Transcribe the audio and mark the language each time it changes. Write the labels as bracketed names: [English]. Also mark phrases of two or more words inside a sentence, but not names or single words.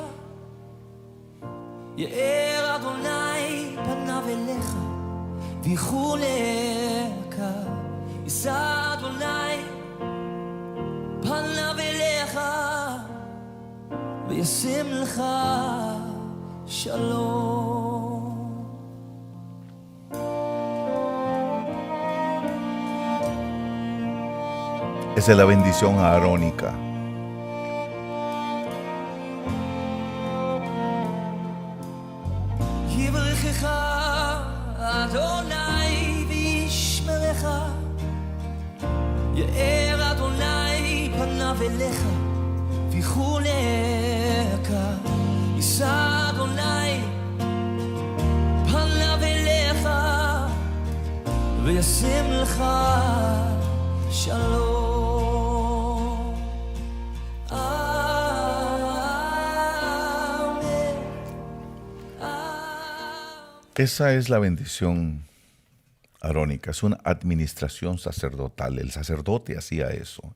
[Hebrew] יאר אדוני פניו אליך ויחונך. יישא אדוני פניו אליך וישם לך שלום. [Spanish] Esa es la bendición arónica. [Hebrew] יברכך אדוני וישמרך. יאר אדוני פניו אליך ויחונך. יישא אדוני פניו אליך וישם לך שלום. [Spanish] Esa es la bendición arónica, es una administración sacerdotal. El sacerdote hacía eso.